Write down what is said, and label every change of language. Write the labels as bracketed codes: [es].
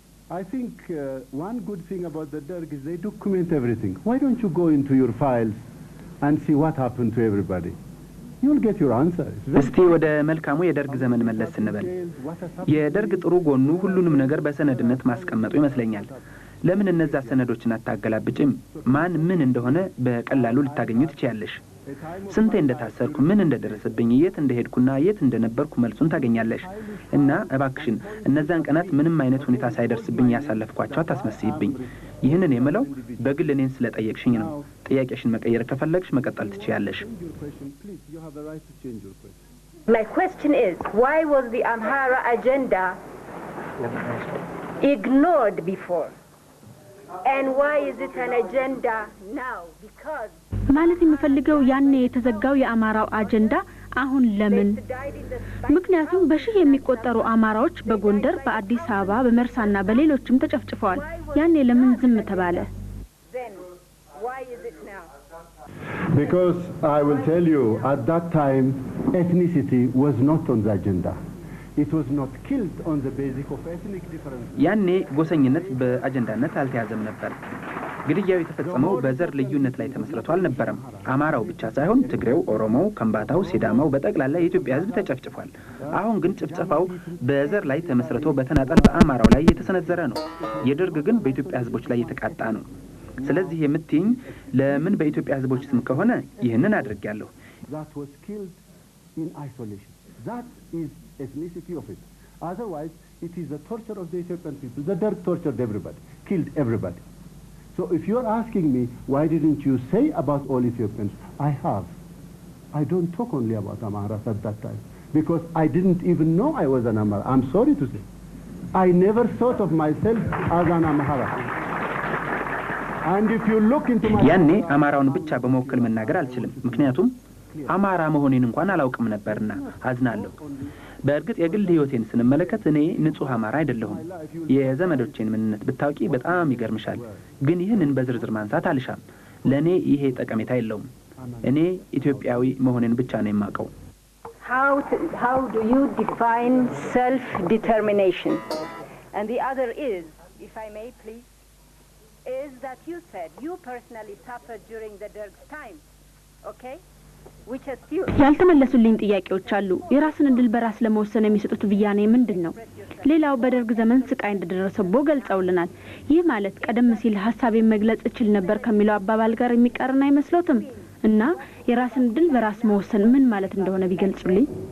[en] I think one good thing about the Derg is they document everything. Why don't you go into your files and see what happened to everybody? You'll get your answer. [am] እስቲ ወደ መልካሙ የደርግ ዘመን መለስ እንበል። የደርግ ጥሩ ጎኑ ሁሉንም ነገር በሰነድነት ማስቀመጡ ይመስለኛል። ለምን እነዛ ሰነዶችን አታገላብጭም? ማን ምን እንደሆነ በቀላሉ ልታገኙ ትችያለሽ። ስንቴ እንደታሰርኩ፣ ምን እንደደረሰብኝ፣ የት እንደሄድኩና የት እንደነበርኩ መልሱን ታገኛለሽ። እና እባክሽን እነዛን ቀናት ምንም አይነት ሁኔታ ሳይደርስብኝ ያሳለፍኳቸው አታስመስይብኝ። ይህንን የምለው በግል እኔን ስለጠየቅሽኝ ነው። ጥያቄሽን መቀየር ከፈለግሽ መቀጠል ትችያለሽ። [en] My question is, why was the Amhara agenda ignored before? And why is it an agenda now? Because [am] ማለት የምፈልገው ያኔ የተዘጋው የአማራው አጀንዳ አሁን ለምን? ምክንያቱም በሺህ የሚቆጠሩ አማራዎች በጎንደር፣ በአዲስ አበባ፣ በመርሳና በሌሎችም ተጨፍጭፈዋል። ያኔ ለምን ዝም ተባለ? [en] then why is it now? Because I will tell you, at that time, ethnicity was not on the agenda. It was not killed on the basis of ethnic difference. [am] ያኔ ጎሰኝነት በአጀንዳነት አልተያዘም ነበር። ግድያው የተፈጸመው በዘር ልዩነት ላይ ተመስርቶ አልነበረም። አማራው ብቻ ሳይሆን ትግሬው፣ ኦሮሞው፣ ከምባታው፣ ሲዳማው በጠቅላላ የኢትዮጵያ ሕዝብ ተጨፍጭፏል። አሁን ግን ጭፍጨፋው በዘር ላይ ተመስርቶ በተናጠል በአማራው ላይ የተሰነዘረ ነው። የደርግ ግን በኢትዮጵያ ሕዝቦች ላይ የተቃጣ ነው። ስለዚህ የምትይኝ ለምን በኢትዮጵያ ሕዝቦች ስም ከሆነ ይህንን አድርጌያለሁ። [en] That was killed in isolation. That is ethnicity of it. Otherwise, it is the torture of the Ethiopian people. The Derg tortured everybody, killed everybody. So if you are asking me, why didn't you say about all Ethiopians? I have. I don't talk only about Amharas at that time, because I didn't even know I was an Amhara. I'm sorry to say. I never thought of myself as an Amhara. And if you look into my... [am] ያኔ አማራውን ብቻ በመወከል መናገር አልችልም፣ ምክንያቱም አማራ መሆኔን እንኳን አላውቅም ነበርና አዝናለሁ። በእርግጥ የግል ህይወቴን ስንመለከት እኔ ንጹህ አማራ አይደለሁም። የዘመዶቼን ምንነት ብታውቂ በጣም ይገርምሻል። ግን ይህንን በዝርዝር ማንሳት አልሻም። ለኔ ይሄ ጠቀሜታ የለውም። እኔ ኢትዮጵያዊ መሆኔን ብቻ ነው የማውቀው። [en] How do you define self determination? And the other is, if I may please, is that you said you personally suffered during the Derg's time. Okay? [am] ያልተመለሱልኝ ጥያቄዎች አሉ። የራስን እድል በራስ ለመወሰን የሚሰጡት ብያኔ ምንድነው? ሌላው በደርግ ዘመን ስቃይ እንደደረሰቦ ገልጸውልናል። ይህ ማለት ቀደም ሲል ሐሳቤን መግለጽ እችል ነበር ከሚለው አባባል ጋር የሚቃረን አይመስሎትም? እና የራስን እድል በራስ መወሰን ምን ማለት እንደሆነ ቢገልጹልኝ።